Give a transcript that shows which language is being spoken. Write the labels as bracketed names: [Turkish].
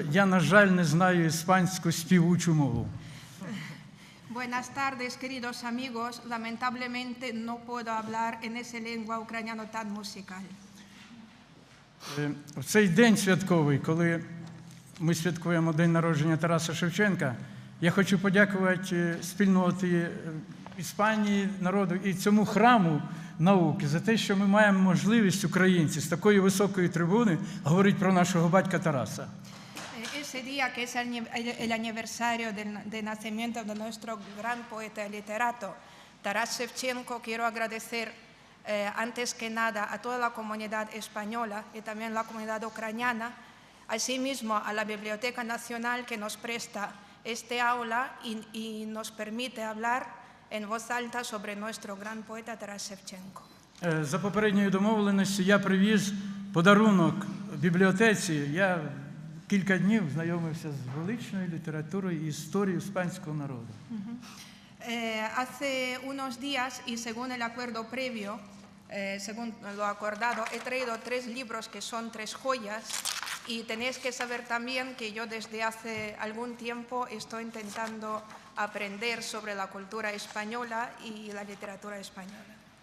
[Ukrainian] Я, на жаль, не знаю іспанську співучу мову. [Spanish] Buenas tardes, queridos amigos. Lamentablemente no puedo hablar en esa lengua ucraniana tan musical. [Ukrainian] В цей день святковий, коли ми святкуємо день народження Тараса Шевченка, я хочу подякувати спільноті Іспанії, народу і цьому храму науки за те, що ми маємо можливість, українці, з такої високої трибуни говорити про нашого батька Тараса. [Spanish] Ese día, que es el aniversario del nacimiento de nuestro gran poeta y literato, Taras Shevchenko, quiero agradecer antes que nada a toda la comunidad española y también la comunidad ucraniana, asimismo a la Biblioteca Nacional que nos presta este aula y nos permite hablar en voz alta sobre nuestro gran poeta Taras Shevchenko. [Ukrainian] За попередньою домовленістю я привіз подарунок бібліотеці. Я кілька днів знайомився з величною літературою і історією іспанського народу. [Spanish] Hace unos días, y según el acuerdo previo, según lo acordado, he traído 3 libros que son 3 joyas, y tenéis que saber también que yo desde hace algún tiempo estoy intentando aprender sobre la cultura española y la literatura española.